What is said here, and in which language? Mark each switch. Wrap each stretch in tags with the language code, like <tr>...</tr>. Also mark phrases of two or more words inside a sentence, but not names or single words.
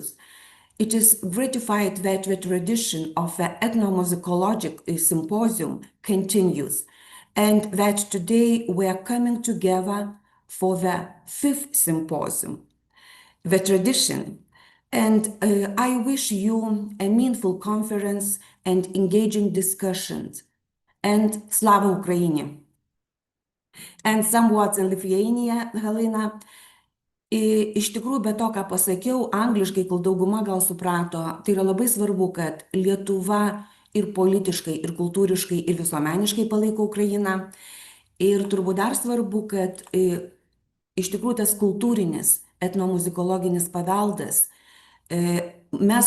<en>It is gratified that the tradition of the Ethnomusicological Symposium continues, and that today we are coming together for the 5th symposium, the tradition. And I wish you a meaningful conference and engaging discussions.</en> <uk>And Слава Україні!</uk> <en>And some words in Lithuania, Halina.</en> <lt>Iš tikrųjų, be to, ką pasakiau, angliškai, kol dauguma gal suprato, tai yra labai svarbu, kad Lietuva ir politiškai, ir kultūriškai, ir visuomeniškai palaiko Ukrainą. Ir turbūt dar svarbu, kad iš tikrųjų tas kultūrinis, etnomuzikologinis paveldas, mes</lt>